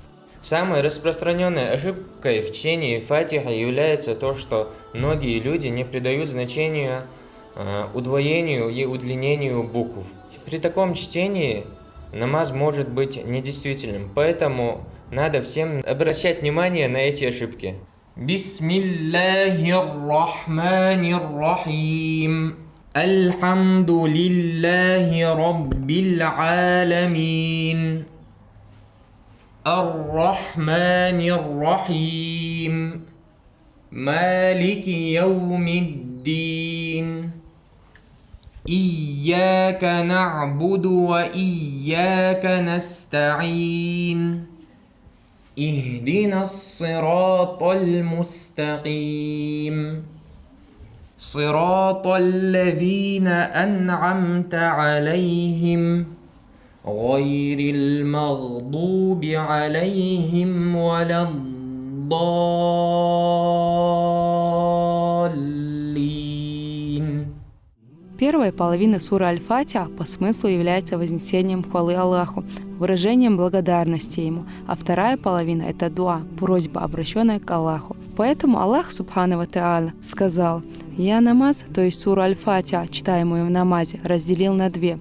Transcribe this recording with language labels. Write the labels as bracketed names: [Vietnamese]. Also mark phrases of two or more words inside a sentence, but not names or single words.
[Russian] Самой распространенной ошибкой в чтении Фатиха является то, что многие люди не придают значению удвоению и удлинению букв. При таком чтении намаз может быть недействительным, поэтому надо всем обращать внимание на эти ошибки. [Arabic] بسم الله الرحمن الرحيم. الحمد لله رب العالمين. الرحمن الرحيم. مالك يوم الدين. إياك نعبد وإياك نستعين. اهدنا الصراط المستقيم صراط الذين أنعمت عليهم غير المغضوب عليهم ولا الضالين. [Russian] Первая половина суры Аль-Фатиха по смыслу является вознесением хвалы Аллаху, выражением благодарности Ему, а вторая половина — это дуа, просьба, обращенная к Аллаху. Поэтому Аллах, [Arabic] سبحانه وتعالى, [Russian] сказал: Я намаз, то есть суру Аль-Фатиха, читаемую в намазе, разделил на две.